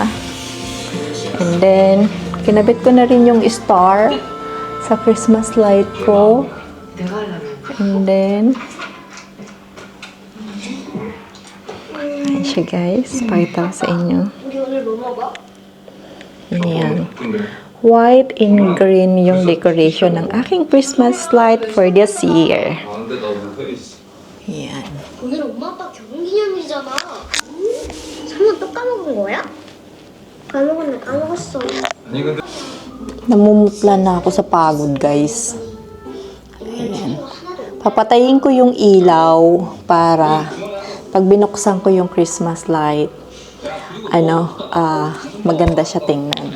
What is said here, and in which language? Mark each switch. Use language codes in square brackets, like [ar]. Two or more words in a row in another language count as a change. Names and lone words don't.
[en] And then, [tl] kinabit ko na rin yung star sa [en] Christmas light [tl] ko. [en] And then, [tl] ayan siya guys. Pakita ko sa inyo. Ayan. [en] White and green yung decoration [tl] ng aking [en] Christmas light for this year. [tl] Ayan. [ko] 오늘 엄마 아빠 결혼기념일이잖아. 설마 또 까먹은 거야? 까먹었네, 까먹었어. [tl] Namumutla na ako sa pagod, guys. Ayan. Papatayin ko yung ilaw para pag binuksan ko yung [en] Christmas light, [tl] maganda siya tingnan.